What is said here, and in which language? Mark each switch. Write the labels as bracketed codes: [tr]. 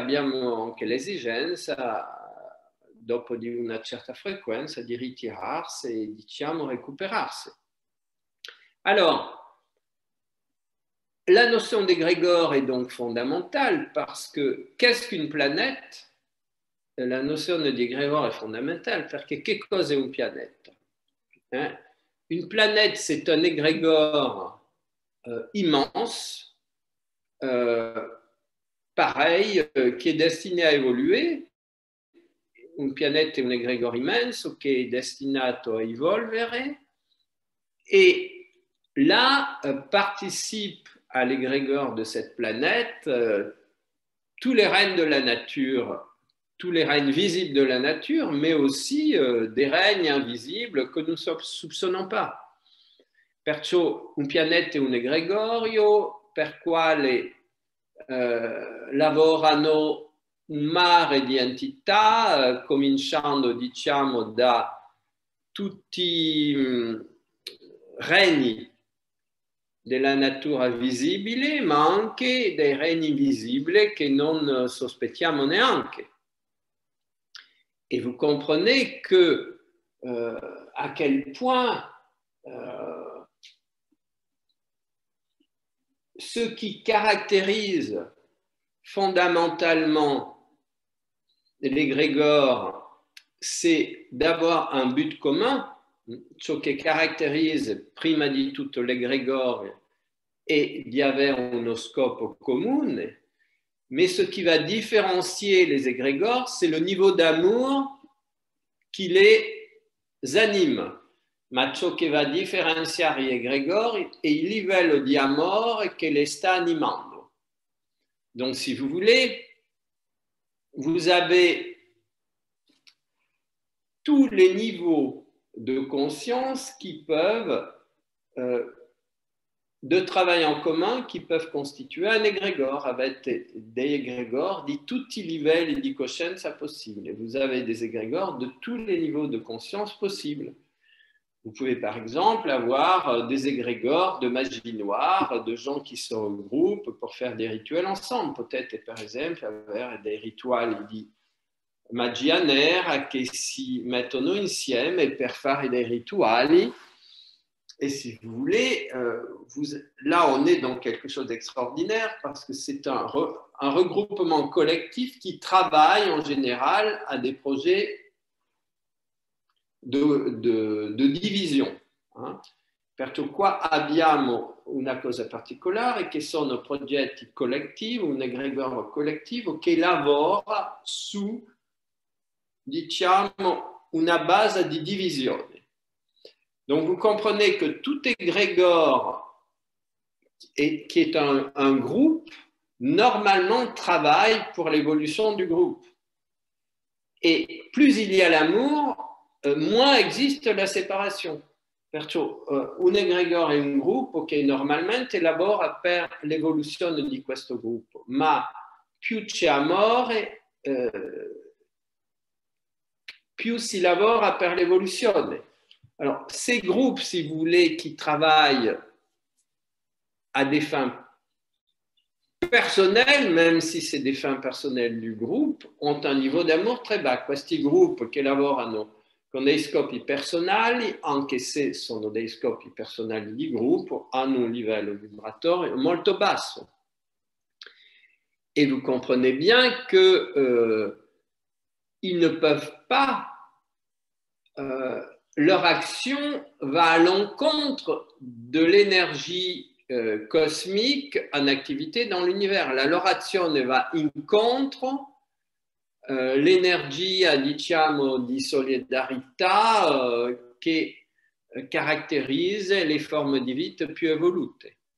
[it] Abbiamo anche l'esigenza, dopo di una certa frequenza, di ritirarsi e diciamo recuperarsi. [fr] Alors, la notion d'égrégore est donc fondamentale parce que qu'est-ce qu'une planète? [it] La nozione di égrégore est fondamentale perché che cosa è un pianeta? [fr] Une planète, c'est un égrégore immense, pareil, qui est destiné a évoluer. [it] Un pianeta è un égrégore immenso che è destinato a evolvere [fr] et là participe à l'égrégore de cette planète tous les règnes de la nature, tous les règnes visibles de la nature, mais aussi des règnes invisibles que nous ne soupçonnons pas. [it] Perciò un pianeta è un egregorio per quale lavorano un mare di entità, cominciando diciamo da tutti regni della natura visibile, ma anche dei regni invisibili che non sospettiamo neanche. [fr] Et vous comprenez que à quel point ce qui caractérise fondamentalement l'égrégore, c'est d'avoir un but commun. [it] Ciò che caratterizza prima di tutto l'egregore è di avere uno scopo comune, [fr] mais ce qui va différencier les égrégores, c'est le niveau d'amour qui les anime. [it] Ma ciò che va differenziare gli egregori è il livello di amore che les sta animando. [fr] Donc, si vous voulez, vous avez tous les niveaux de conscience qui peuvent, de travail en commun, qui peuvent constituire un égrégore. [it] Avete dei égrégores di tutti i livelli di coscienza possibili. [fr] Vous avez des égrégores de tous les niveaux de conscience possibles. Vous pouvez par exemple avoir des égrégores de magie noire, de gens qui se regroupent pour faire des rituels ensemble. [it] Peut-être par exemple avere dei rituali di magia nera che si mettono insieme per fare dei rituali. [fr] Et si vous voulez, là on est dans quelque chose d'extraordinaire parce que c'est un regroupement collectif qui travaille en général à des projets de division. [it] Perciò qua abbiamo una cosa particolare che sono progetti collettivi, un egregore collettivo che lavora su, diciamo, una base di divisione. [fr] Donc, vous comprenez que tout égrégore qui est un groupe, normalement travaille pour l'évolution du groupe. Et plus il y a l'amour, moins existe la séparation. [it] Perciò un egregore è un gruppo che normalmente lavora per l'evoluzione di questo gruppo, ma più c'è amore, più si lavora per l'évoluzione. [fr] Alors, ces groupes, si vous voulez, qui travaillent à des fins personnelles, même si c'est des fins personnelles du groupe, ont un niveau d'amour très bas. [it] Questi gruppi che lavorano con dei scopi personali, anche se sono dei scopi personali di gruppo, hanno un livello vibratorio molto basso. [fr] Et vous comprenez bien que ils ne peuvent pas, leur action va à l'encontre de l'énergie cosmique en activité dans l'univers. [it] La loro azione va incontro l'energia, diciamo, di solidarietà che carattérise les formes di vita più evolute.